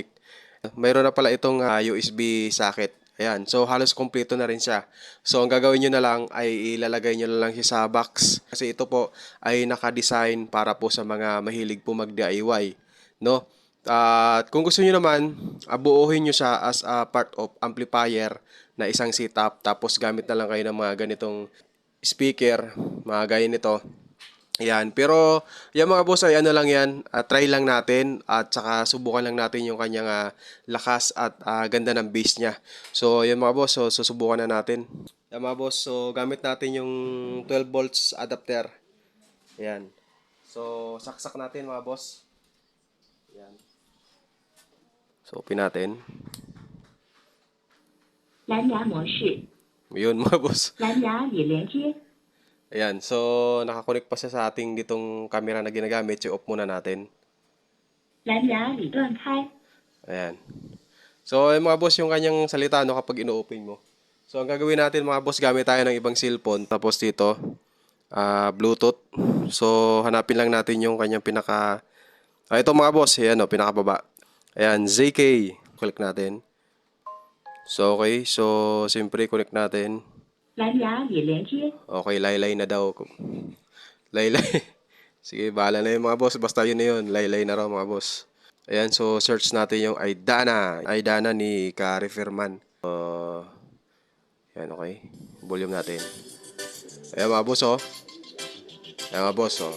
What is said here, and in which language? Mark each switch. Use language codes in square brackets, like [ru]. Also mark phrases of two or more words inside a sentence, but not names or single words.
[tl] Mayroon na pala itong USB socket. Ayan. So, halos kompleto na rin siya. So, ang gagawin nyo na lang ay ilalagay nyo na lang siya sa box. Kasi ito po ay naka-design para po sa mga mahilig po mag-DIY. No? At kung gusto nyo naman, buuhin nyo siya [en] as a part of amplifier [tl] na isang setup. Tapos gamit na lang kayo ng mga ganitong speaker, mga gaya nito. Yan. Pero yung mga boss ay ano lang yan, try lang natin at saka subukan lang natin yung kanyang lakas at ganda ng bass niya. So yan mga boss, so susubukan na natin. Yan mga boss, so gamit natin yung [en] 12 volts adapter. [tl] Yan. So saksak natin mga boss. Yan. So open natin. [zh] 蓝牙模式， [tl] Yun mga boss. [zh] 蓝牙已连接。 [tl] Ayan, so nakakonect pa siya sa ating ditong camera na ginagamit. So off muna natin. [zh] 蓝牙已断开。 [tl] Ayan. So yung mga boss, yung kanyang salita no, kapag ino-open mo. So ang gagawin natin mga boss, gamit tayo ng ibang cellphone. Tapos dito, Bluetooth. So hanapin lang natin yung kanyang pinaka... ito mga boss, ayan o, pinakababa. Ayan, ZK. Click natin. So okay, so siyempre connect natin. [zh] 蓝牙已连接。 [tl] Okay, laylay na daw. Laylay. Sige, bahala na yun mga boss. Basta yun na yun. Laylay na raw mga boss. Ayan, so search natin yung Aidana. Aidana ni Kari Firman. Ayan, okay. Volume natin. Ayan mga boss, oh. Ayan mga boss, oh.